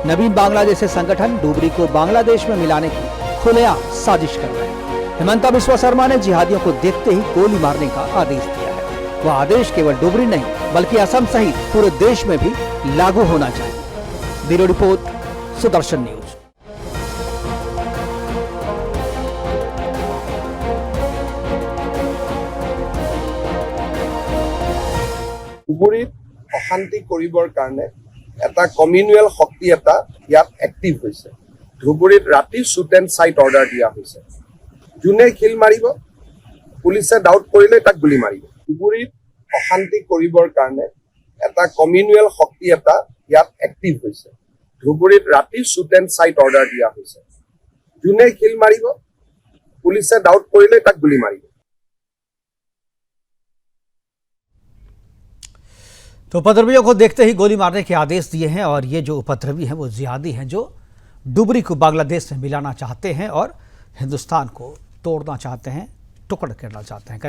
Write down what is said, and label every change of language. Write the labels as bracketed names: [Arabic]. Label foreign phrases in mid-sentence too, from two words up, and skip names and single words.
[Hindi] नवीन बांग्लादेश संगठन डुबरी को बांग्लादेश में मिलाने की खुलेआम साजिश कर रहे हैं। हिमंता बिस्वा शर्मा ने जिहादियों को देखते ही गोली मारने का आदेश दिया है। वह आदेश केवल डुबरी नहीं बल्कि असम सहित पूरे देश में भी लागू होना चाहिए। [English] Bureau report, Sudarshan News. [Assamese] ডুবুৰীত অশান্তি কৰিবৰ কাৰণে এটা কমিউনেল শক্তি এটা ইয়াত এক্টিভ হৈছে। ধুবুৰীত ৰাতি [English] shoot and sight order [Assamese] দিয়া হৈছে। যোনে খিল মাৰিব, পুলিচে ডাউট কৰিলে তাক গুলি মাৰিব। ধুবুৰীত অশান্তি কৰিবৰ কাৰণে এটা কমিউনেল শক্তি এটা ইয়াত এক্টিভ হৈছে। ধুবুৰীত ৰাতি [English] shoot and sight order [Assamese] দিয়া হৈছে। যোনে খিল মাৰিব, পুলিচে ডাউট কৰিলে তাক গুলি মাৰিব। [Hindi] तो उपद्रवियों को देखते ही गोली मारने के आदेश दिए हैं और ये जो उपद्रवी हैं वो जिहादी हैं जो डुबरी को बांग्लादेश से मिलाना चाहते हैं और हिंदुस्तान को तोड़ना चाहते हैं, टुकड़ करना चाहते हैं।